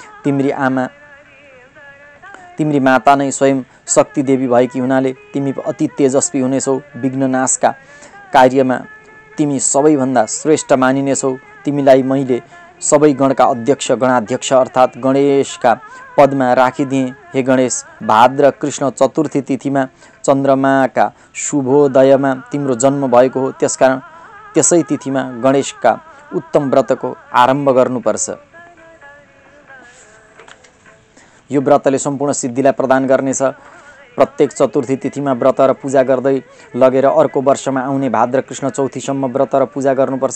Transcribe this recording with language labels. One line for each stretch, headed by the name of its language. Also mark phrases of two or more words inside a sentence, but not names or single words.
Nepali: तिम्री माता नै स्वयं शक्ति देवी भएकी हुनाले तिमी अति तेजस्वी हुनेछौ। विघ्न नाशका कार्यमा तिमी सबैभन्दा श्रेष्ठ मानिनेछौ। तिमीलाई मैले सबै गणका अध्यक्ष, गणाध्यक्ष अर्थात् गणेशका पदमा राखिदिएँ। हे गणेश, भाद्र कृष्ण चतुर्थी तिथिमा चन्द्रमाका शुभोदयमा तिम्रो जन्म भएको हो। त्यसकारण त्यसै तिथिमा गणेशका उत्तम व्रतको आरम्भ गर्नुपर्छ। यो व्रतले सम्पूर्ण सिद्धिलाई प्रदान गर्नेछ। प्रत्येक चतुर्थी तिथिमा व्रत र पूजा गर्दै लगेर अर्को वर्षमा आउने भाद्र कृष्ण चौथीसम्म व्रत र पूजा गर्नुपर्छ।